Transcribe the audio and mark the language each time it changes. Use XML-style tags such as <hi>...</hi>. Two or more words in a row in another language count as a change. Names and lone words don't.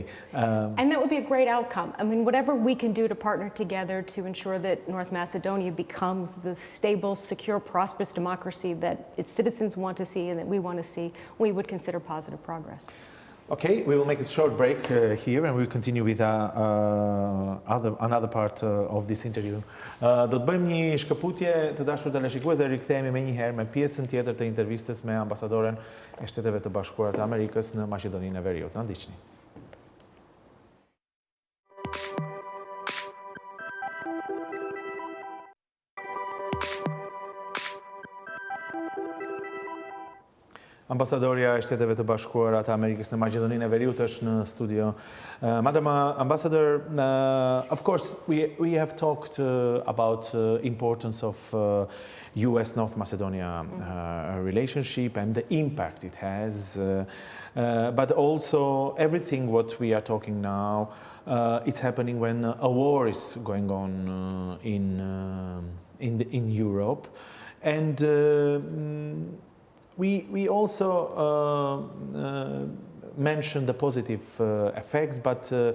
<en>And that would be a great outcome. I mean, whatever we can do to partner together to ensure that North Macedonia becomes the stable, secure, prosperous democracy that its citizens want to see and that we want to see, we would consider positive progress. Okay, we will make a short break here and we'll continue with another part of this interview.</en> <sq>Do të bëjmë një shkëputje të dashur teleshikues dhe rikthehemi më njëherë me pjesën tjetër të intervistës me ambasadoren e Shteteve të Bashkuara të Amerikës në Maqedoninë e Veriut. Na ndiqni. Ambasadorja e Shteteve të Bashkuara të Amerikës në Maqedoninë e Veriut është në studio.</sq> <en>Madam Ambassador, of course we have talked about importance of US-North Macedonia relationship and the impact it has, but also everything what we are talking now, it's happening when a war is going on in Europe, and we also mentioned the positive effects, but</en>